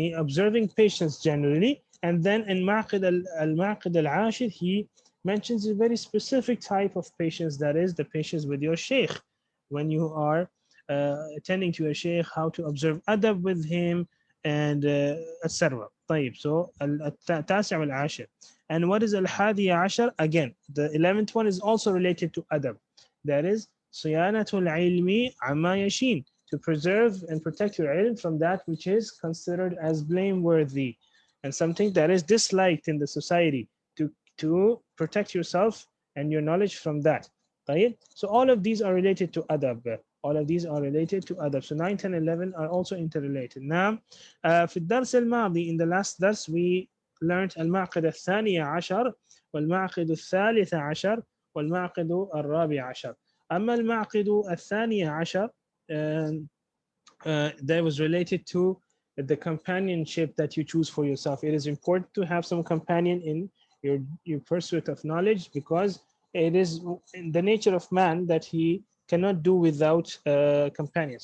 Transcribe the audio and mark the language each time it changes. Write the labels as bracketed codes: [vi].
[en] observing patience generally, and then in المعقد العاشر he mentions a very specific type of patience, that is the patience with your sheikh. When you are attending to your sheikh, how to observe adab with him, and etc. [ar] طيب, so التاسع والعاشر. [en] And what is الحادي عشر? Again, the 11th one is also related to adab, that is [ar] صيانة العلم عما يشين, [en] to preserve and protect your ilm from that which is considered as blameworthy and something that is disliked in the society, to protect yourself and your knowledge from that. [ar] طيب? [en] So all of these are related to adab. All of these are related to adab. So 9, 10, 11 are also interrelated. Now, [ar] في الدرس الماضي, [en] in the last dars, we learned [ar] المعقد الثاني عشر والمعقد الثالث عشر والمعقد الرابع عشر. أما المعقد الثاني عشر, [en] that was related to the companionship that you choose for yourself. It is important to have some companion in your pursuit of knowledge, because it is in the nature of man that he cannot do without companions.